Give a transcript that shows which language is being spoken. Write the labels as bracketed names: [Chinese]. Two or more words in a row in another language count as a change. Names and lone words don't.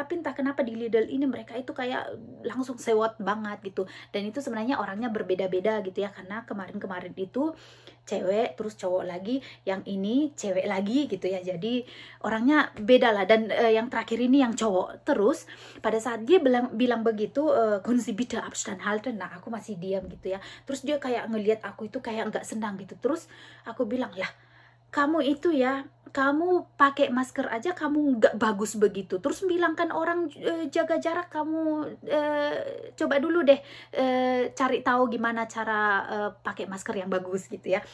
[Indonesian] Tapi entah kenapa di Lidl ini mereka itu kayak langsung sewot banget gitu. Dan itu sebenarnya orangnya berbeda-beda gitu ya, karena kemarin-kemarin itu cewek terus cowok lagi, yang ini cewek lagi gitu ya. Jadi orangnya beda lah. Dan yang terakhir ini yang cowok. Terus pada saat dia bilang begitu, [German] können Sie bitte Abstand halten. [Indonesian] Nah, aku masih diam gitu ya. Terus dia kayak ngelihat aku itu kayak nggak senang gitu. Terus aku bilang, lah, kamu itu ya, kamu pakai masker aja kamu nggak bagus begitu. Terus bilang kan orang jaga jarak, kamu coba dulu deh cari tahu gimana cara pakai masker yang bagus gitu ya.